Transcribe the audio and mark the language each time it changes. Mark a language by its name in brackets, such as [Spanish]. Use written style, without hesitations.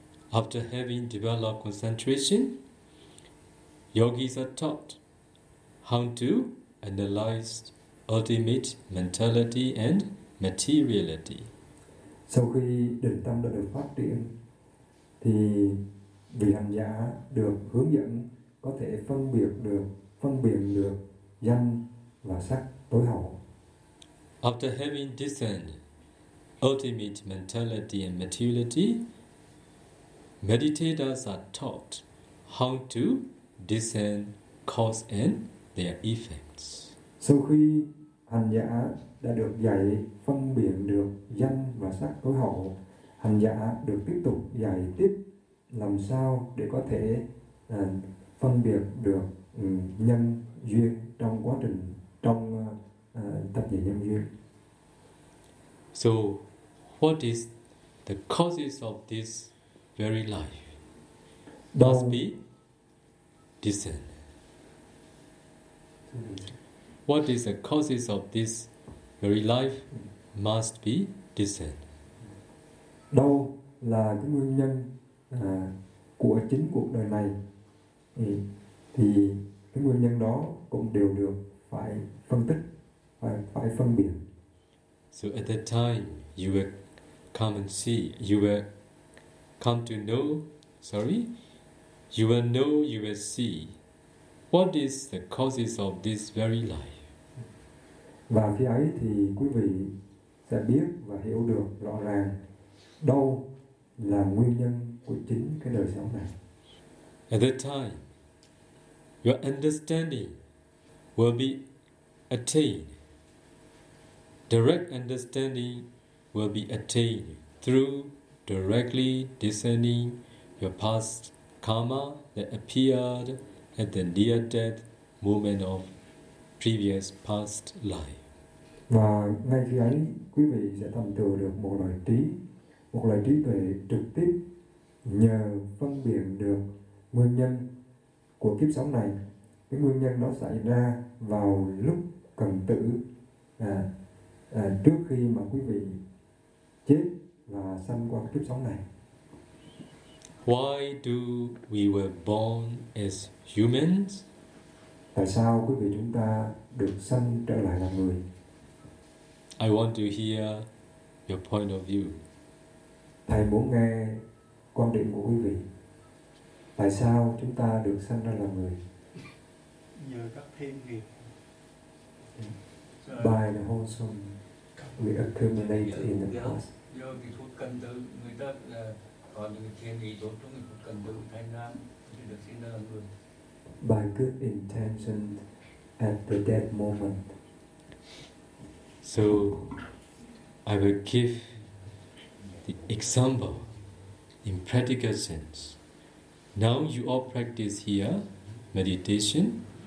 [English] After having developed concentration, yogis are taught how to analyze ultimate mentality and materiality. [Vietnamese] Sau khi định tâm đã được phát triển, thì vị hành giả được hướng dẫn có thể phân biệt được danh và sắc tối hậu. [English] After having discerned ultimate mentality and materiality, meditators are taught how to discern cause and their effects. [Vietnamese] Sau khi hành giả đã được dạy phân biệt được danh và sắc tối hậu, hành giả được tiếp tục dạy tiếp làm sao để có thể phân biệt được nhân duyên trong quá trình trong tập về nhân duyên. [English] So, what is the causes of this very life? Must be discerned. What is the causes of this very life? Must be discerned. [Vietnamese] Đâu là cái nguyên nhân của chính cuộc đời này thì cái nguyên nhân đó cũng đều được phải phân tích, phải phân biệt. [English] So at that time you will come and see, you will come to know, sorry, you will know, you will see what is the causes of this very life. [Vietnamese] Và khi ấy thì quý vị sẽ biết và hiểu được rõ ràng đâu là nguyên nhân của chính cái đời sống này. [English] At that time, your understanding will be attained. Direct understanding will be attained through directly discerning your past karma that appeared at the near-death moment of previous past life. [Vietnamese] Và ngay khi ấy, quý vị sẽ thành tựu được một loại trí tuệ trực tiếp nhờ phân biệt được nguyên nhân của kiếp sống này. Cái nguyên nhân đó xảy ra vào lúc cần tử, trước khi mà quý vị chết và sanh qua kiếp sống này. [English] Why do we were born as humans? [Vietnamese] Tại sao quý vị chúng ta được sanh trở lại là người? [English] I want to hear your point of view. [Vietnamese] Thầy muốn nghe quan điểm của quý vị. Tại sao chúng ta được sanh ra là người? Nhờ các thiện nghiệp. [English] By the wholesome, we accumulate in the past. [Vietnamese] Do vì phút cần tư, người ta có những thiện nghiệp tốt trong phút cần tư thay nam thì được sinh ra là người. [English] By good intention at the dead moment. So I will give the example in practical sense. Now you all practice here meditation.